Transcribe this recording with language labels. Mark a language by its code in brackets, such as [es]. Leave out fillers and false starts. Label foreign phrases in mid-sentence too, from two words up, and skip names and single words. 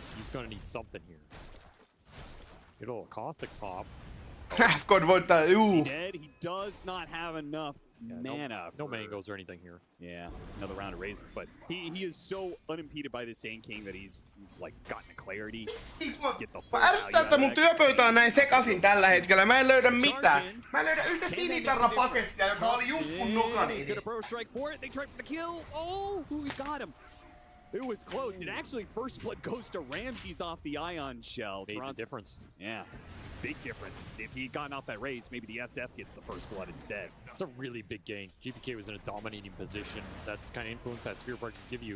[en] He's going to need something here. Get a little caustic pop. [fi] God voittaa, [en] He dead. He does not have enough mana. No mangoes or anything here. Yeah, another round of raises. But he is so unimpeded by the Sand King that he's like gotten a clarity. [fi] Mä ärsytän, että mun työpöytä on näin sekasin tällä hetkellä. Mä en löydä mitään. Mä en löydä yhtä sinitarrapakettia, joka oli just mun nokani. [en] He's gonna pro strike for it. They try for the kill. Oh, he got him. It was close. It actually first blood goes to Ramses off the Ion shell. Made the difference. Yeah. Big difference. If he had gotten off that raise, maybe the SF gets the first blood instead. It's a really big gain. GPK was in a dominating position. That's kind of influence that Spear Break can give you.